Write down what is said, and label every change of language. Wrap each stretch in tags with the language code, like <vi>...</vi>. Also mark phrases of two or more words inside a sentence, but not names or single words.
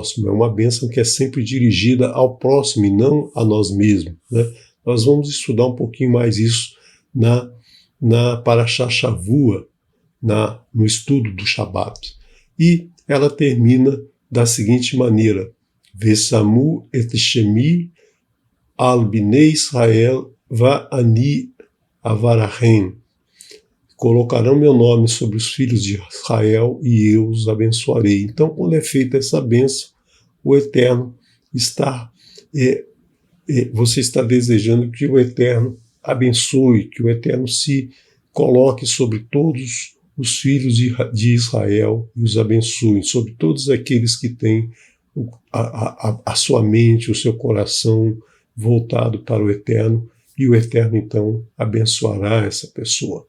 <pt>É uma bênção que é sempre dirigida ao próximo e não a nós mesmos, né? Nós vamos estudar um pouquinho mais isso na</pt> <he>פרשת שבוע,</he> <pt>no estudo do Shabat. E ela termina da seguinte maneira:</pt> <he>ושמו את שמי על בני ישראל ואני אברכם.</he> <pt>Colocarão meu nome sobre os filhos de Israel e eu os abençoarei. Então, quando é feita essa bênção, o Eterno está, você está desejando que o Eterno abençoe, que o Eterno se coloque sobre todos os filhos de Israel e os abençoe, sobre todos aqueles que têm a sua mente, o seu coração voltado para o Eterno, e o Eterno então abençoará essa pessoa.</pt>